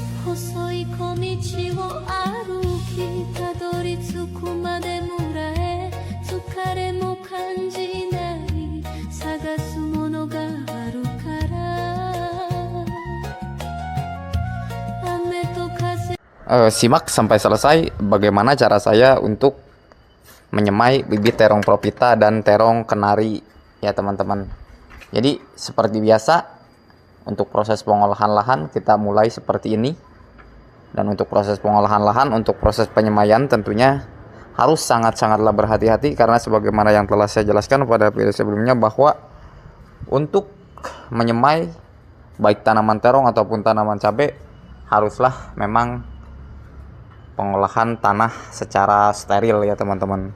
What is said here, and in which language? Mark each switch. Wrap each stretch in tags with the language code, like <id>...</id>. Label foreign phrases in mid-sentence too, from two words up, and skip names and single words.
<ja>細い小道を歩きたどり着くまで村へ疲れも感じない探すものがあるから雨と風</ja> <id>Simak sampai selesai bagaimana cara saya untuk menyemai bibit terong propita dan terong kenari ya teman-teman. Jadi seperti biasa untuk proses pengolahan lahan kita mulai seperti ini. Dan untuk proses pengolahan lahan, untuk proses penyemaian tentunya harus sangat-sangatlah berhati-hati karena sebagaimana yang telah saya jelaskan pada video sebelumnya bahwa untuk menyemai baik tanaman terong ataupun tanaman cabai haruslah memang pengolahan tanah secara steril ya teman-teman.</id>